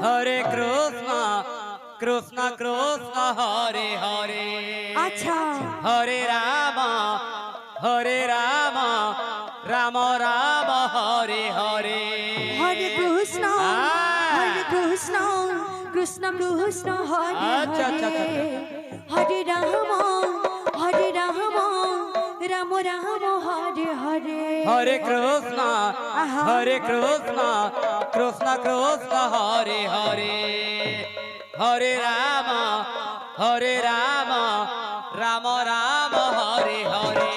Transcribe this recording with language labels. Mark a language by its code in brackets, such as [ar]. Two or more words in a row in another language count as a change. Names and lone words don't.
[sa] কৃষ্ণ কৃষ্ণ হরে হরে [bn] আচ্ছা [sa] হরে রাম রাম রাম হরে হরে হরে কৃষ্ণ কৃষ্ণ কৃষ্ণ হরে [bn] আচ্ছা, আচ্ছা, আচ্ছা, [sa] হরে হরে রাম রাম রাম হরে হরে হরে কৃষ্ণ কৃষ্ণ কৃষ্ণ হরে হরে হরে রাম রাম রাম হরে হরে